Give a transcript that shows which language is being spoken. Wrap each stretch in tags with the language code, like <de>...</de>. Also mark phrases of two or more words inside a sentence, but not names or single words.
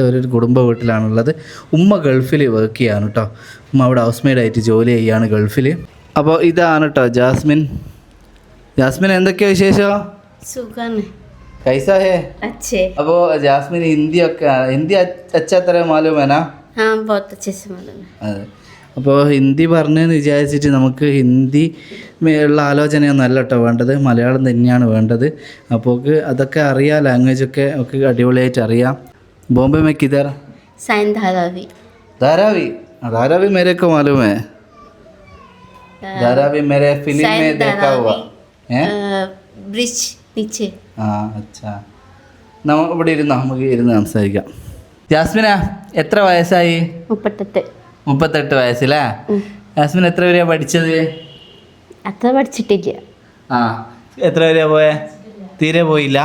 <ml>ഒരു കുടുംബ വീട്ടിലാണുള്ളത്. ഉമ്മ ഗൾഫിൽ വർക്ക് ചെയ്യാണ് കേട്ടോ. ഉമ്മ അവിടെ ഹൗസ് മെയ്ഡായിട്ട് ജോലി ചെയ്യാണ് ഗൾഫിൽ. അപ്പോൾ ഇതാണ് കേട്ടോ ജാസ്മിൻ. ജാസ്മിൻ എന്തൊക്കെയാണ് വിശേഷം? സുഖാണ്.</ml> <hi>कैसा है? अच्छे. അപ്പോൾ ജാസ്മിൻ हिंदी अच्छा तरह मालूम है ना? हाँ बहुत अच्छे से मालूम है.</hi> <ml>അതെ. അപ്പോൾ ഹിന്ദി പറഞ്ഞെന്ന് വിചാരിച്ചിട്ട് നമുക്ക് ഹിന്ദി ഉള്ള ആലോചനയൊന്നല്ല കേട്ടോ വേണ്ടത്, മലയാളം തന്നെയാണ് വേണ്ടത്. അപ്പോൾ അതൊക്കെ അറിയാം, ലാംഗ്വേജൊക്കെ ഒക്കെ അടിപൊളിയായിട്ട് അറിയാം.</ml> <hi>ബോംബെ में किधर? साइन धारावी. धारावी? धारावी मेरे को मालूम है. धारावी मेरे फिल्म में देखा हुआ है. ब्रिज नीचे.</hi> <ml>ആ അച്ഛാ, നമ്മൾ ഇവിടെ നമുക്ക് ഇരുന്ന് സംസാരിക്കാം. ജാസ്മിനാ, എത്ര വയസ്സായി? 38 വയസ്സില്ലേ? ജാസ്മിൻ എത്ര വരെയാണ് പഠിച്ചത്? അത്ര പഠിച്ചിട്ടില്ല. ആ, എത്ര വരെയാണ് പോയെ? തീരെ പോയില്ല.</ml>